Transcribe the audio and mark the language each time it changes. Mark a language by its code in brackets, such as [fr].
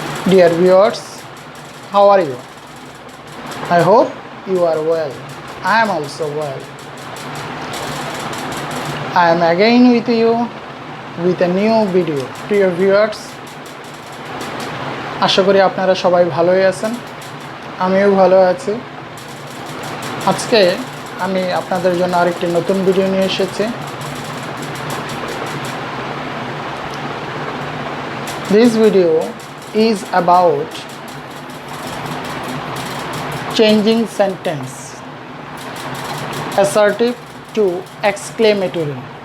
[en] Dear viewers, how are you? I hope you are well. I am also well. I am again with you with a new video. Dear viewers, [bn] আশা করি আপনারা সবাই ভালোই আছেন, আমিও ভালো আছি। আজকে আমি আপনাদের জন্য আরেকটি নতুন ভিডিও নিয়ে এসেছি। [en] This video is about changing sentence assertive to exclamatory.